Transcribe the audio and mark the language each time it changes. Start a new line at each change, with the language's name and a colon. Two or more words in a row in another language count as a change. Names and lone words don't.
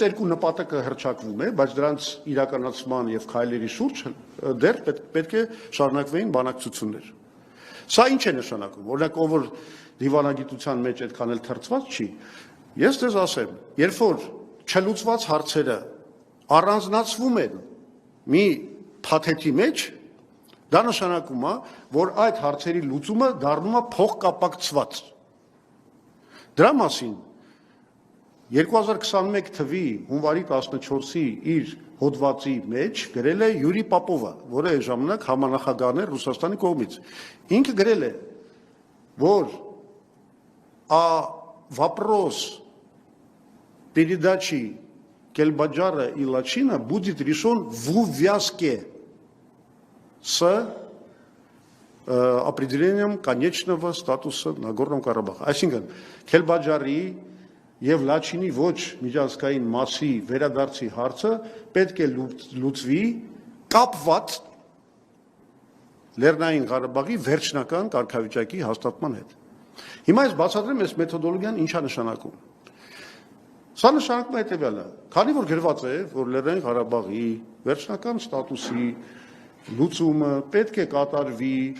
Armenian: երկու նպատակը հռչակվում է, բայց դրանց իրականացման եւ քայլերի շուրջ դեռ պետք է շարունակվեին բանակցություններ։ Սա ինչ է նշանակում։ Օրինակ, ով որ դիվանագիտության մեջ այդքան էլ թրծված չի, ես դες ասեմ, երբ որ չլուծված հարցերը առանձնացվում են մի փաթեթի մեջ, դա նշանակում է, որ այդ հարցերի լուծումը դառնում է փոխկապակցված։ Դրա մասին 2021 թվի հունվարի 14-ի իր հոդվածի մեջ գրել է Յուրի Պապովը, որը այն ժամանակ համանախագահն էր Ռուսաստանի կողմից։ Ինքը գրել է, որ
Russian: вопрос передачи Кельбаджара и Лачина будет решен в увязке с определением конечного статуса Нагорного Карабаха.
Armenian: Այսինքն Քելբաջարի եւ Լաչինի ոչ միջազգային մասի վերադարձի հարցը պետք է լուծվի կապված Լեռնային Ղարաբաղի վերջնական կարգավիճակի հաստատման հետ։ Հիմա ես բացատրեմ այս մեթոդոլոգիան ինչա նշանակում։ Սա նշանակում է հետևյալը, քանի որ գրված է, որ Լեռնային Ղարաբաղի վերջնական ստատուսի լուծումը պետք է կատարվի